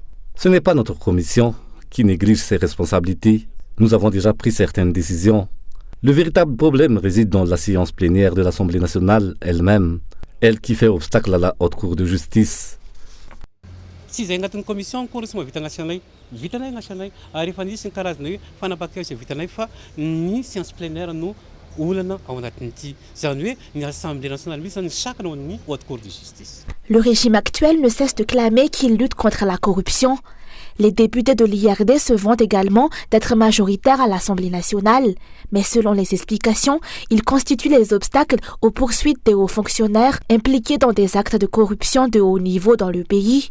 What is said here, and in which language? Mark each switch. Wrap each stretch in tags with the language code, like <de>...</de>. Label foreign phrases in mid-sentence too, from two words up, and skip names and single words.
<fr>Ce n'est pas notre commission qui néglige ses responsabilités. Nous avons déjà pris certaines décisions. Le véritable problème réside dans la séance plénière de l'Assemblée nationale elle-même, elle qui fait obstacle à la Haute Cour de justice. Si vous avez une commission, vous avez une nationale.</fr> <mg>Vitanay nationale. Rehefa nisy ny karazana hoe fanapakevitra vitanay fa ny</mg> <fr>séance plénière</fr> <mg>no olana ao anatin'ity. Zany hoe ny Assemblée nationale misy ny sakana ny Haute Cour de justice.</mg> <fr>Le régime actuel ne cesse de clamer qu'il lutte contre la corruption. Les députés de l'IRD se vantent également d'être majoritaires à l'Assemblée nationale. Mais selon les explications, ils constituent les obstacles aux poursuites des hauts fonctionnaires impliqués dans des actes de corruption de haut niveau dans le pays.</fr>